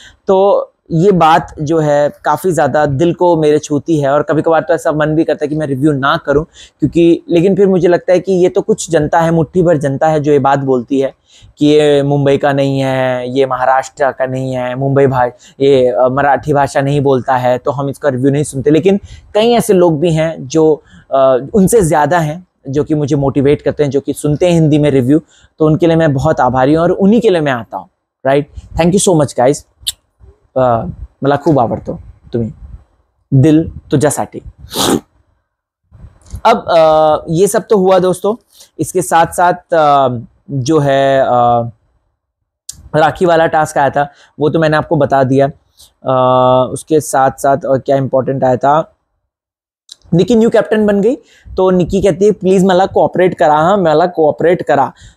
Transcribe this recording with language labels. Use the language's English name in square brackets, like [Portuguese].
[Hindi] तो ये बात जो है काफी ज्यादा दिल को मेरे छूती है, और कभी कभार तो ऐसा मन भी करता है कि मैं रिव्यू ना करूं, क्योंकि लेकिन फिर मुझे लगता है कि ये तो कुछ जनता है, मुट्ठी भर जनता है जो ये बात बोलती है कि ये मुंबई का नहीं है, ये महाराष्ट्र का नहीं है, ये मराठी भाषा नहीं बोलता है, तो हम इसका रिव्यू नहीं सुनते। लेकिन कई ऐसे लोग भी हैं जो उनसे ज्यादा हैं, जो कि मुझे मोटिवेट करते हैं, जो कि सुनते हैं हिंदी में रिव्यू, तो उनके लिए मैं बहुत आभारी हूँ और उन्हीं के लिए मैं आता हूँ। [English] right, thank you so much guys, [Marathi] मला खूप आवडतो तुम्ही, दिल तुझ्यासाठी। [Hindi] अब ये सब तो हुआ दोस्तों, इसके साथ साथ जो है राखी वाला टास्क आया था, वो तो मैंने आपको बता दिया। उसके साथ साथ और क्या इंपॉर्टेंट आया था, निक्की न्यू कैप्टन बन गई, तो निक्की कहती है [Marathi] प्लीज मला कोऑपरेट करा, हाँ मला कोऑपरेट करा।